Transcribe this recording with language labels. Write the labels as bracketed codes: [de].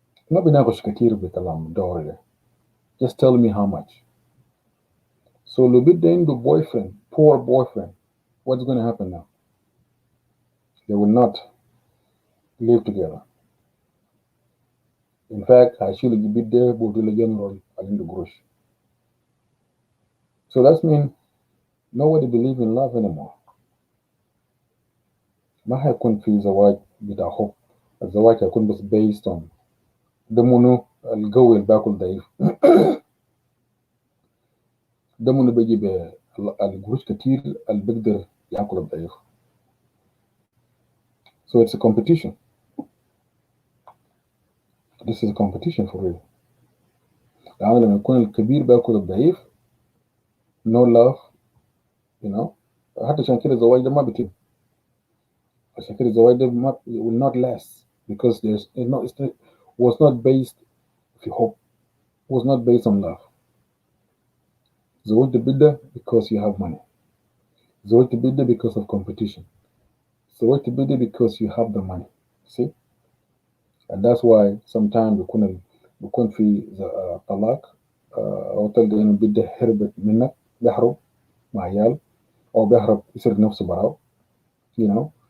[ar] ما بناقش كتير بكلام الدوري ده. [en] Just tell me how much. So [ar] لو بدي عنده [en] boyfriend, poor boyfriend, what's going to happen now? They will not live together. [ar] In fact, هيشيل البيت ده بودي لجنرال عنده قروش. [en] So that means nobody believe in love anymore. [ar] ما هيكون في زواج بتاع حب. الزواج هيكون بس [en] based on [ar] ده منو القوي اللي باكل ضعيف. ده منو بيجي بالقروش كتير اللي بيقدر ياكل الضعيف. [en] So it's a competition. This is a competition for real. [ar] يعني لما يكون الكبير باكل الضعيف, [en] no love, you know. [ar] حتى عشان كده الزواج ده ما بيتم. عشان كده الزواج ده ما [en] will not last because it was not based [ar] في حب, [en] was not based on love. [ar] الزواج ده بيبدأ [en] because you have money. الزواج ده بيبدأ because of competition. [ar] الزواج ده بيبدأ [en] because you have the money. See? And that's why sometimes [ar] بيكون في طلاق, أو تلقى إنه بيبدأ هرب منك, بيهرب مع عيال, أو بيهرب يسرق نفسه براو, [en] you know.